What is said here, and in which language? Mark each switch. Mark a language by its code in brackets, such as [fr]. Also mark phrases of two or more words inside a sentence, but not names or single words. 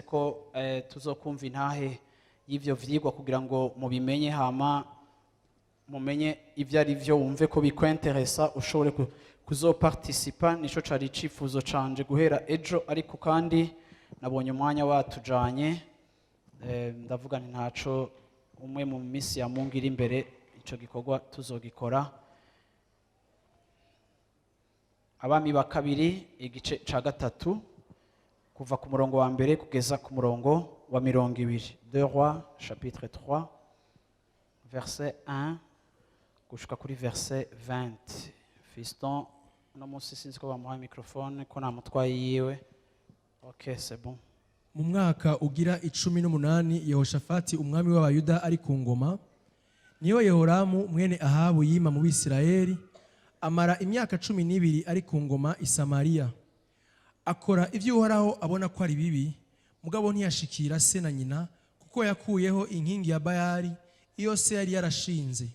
[rn] ko tuzokumva intahe y'ivyo vyigwa kugira ngo mubimenye hama mumenye ivyo ari vyo wumve ko bikwenteresa ushobore kuzoparticipa nico cari cifuzo canje guhera ejo ariko kandi nabonye umwanya watujanye ndavuga nti ntaco umwe mu misi ya Mungu iri imbere ico gikorwa tuzogikora. Abami ba kabiri igice ca gatatu kuva ku murongo wa mbere kugeza ku murongo wa 20. [fr] Deux Rois chapitre 3 verset 1 [rn] gushika kuri [fr] verset 20. [rn] Fiston no musi sinzi ko bamuha microphone ko namutwaye yiwe. [fr] OK, c'est bon. [rn] Mu mwaka ugira 18 Yehoshafati umwami w'Abayuda ari ku ngoma, niyo Yehoramu mwene Ahabu yima mu Bisirayeli, amara imyaka 12 ari ku ngoma i Samariya. Akora ivyo Uhoraho abona ko ari bibi, mugabo ntiyashikira se na nyina, kuko yakuyeho inkingi ya Bayali iyo se yari yarashinze.